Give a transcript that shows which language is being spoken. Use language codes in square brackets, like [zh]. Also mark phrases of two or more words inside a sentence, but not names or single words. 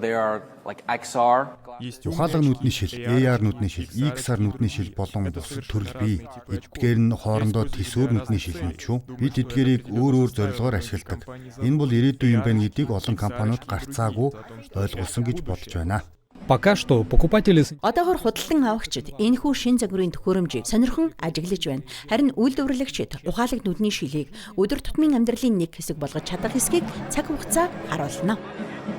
[mn] Ухаалаг нүдний шил, AR нүдний шил, XR нүдний шил болон бусад төрөл бий. Эдгээр нь хоорондоо тэсвэр нүдний шилнүүд шүү. Бид эдгээрийг өөр зорилгоор ашигладаг. Энэ бол ирээдүйн юм байна гэдгийг олон компаниуд гарцаагүй ойлгуулсан гэж бодож байна. [ru] Пока что покупатели... [mn] Одоогоор худалдан авагчид энэхүү шин загварын төхөөрөмжийг сонирхон ажиглаж байна. Харин үйлдвэрлэгчид ухаалаг нүдний шилийг өдөр тутмын амьдралын нэг хэсэг болгож чадах эсэхийг цаг хугацаа харуулна.